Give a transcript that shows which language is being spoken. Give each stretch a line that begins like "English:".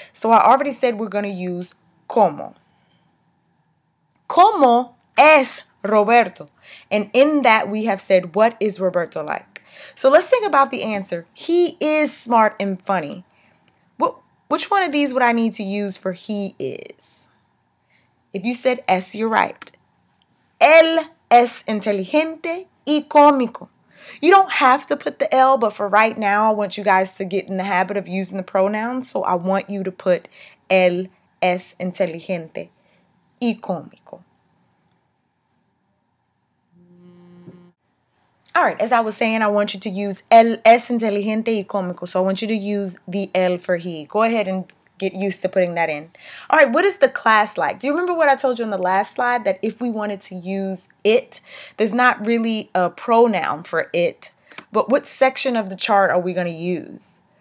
English: So I already said we're going to use como.
Spanish: Como es Roberto.
English: And in that we have said, what is Roberto like? So let's think about the answer. He is smart and funny. Which one of these would I need to use for he is? If you said es, you're right.
Spanish: Él es inteligente y cómico.
English: You don't have to put the L, but for right now, I want you guys to get in the habit of using the pronouns. So I want you to put
Spanish: él es inteligente y cómico.
English: All right, as I was saying, I want you to use
Spanish: él es inteligente y cómico.
English: So I want you to use the L for he. Go ahead and get used to putting that in. All right, what is the class like? Do you remember what I told you on the last slide, that if we wanted to use it, there's not really a pronoun for it, but what section of the chart are we going to use?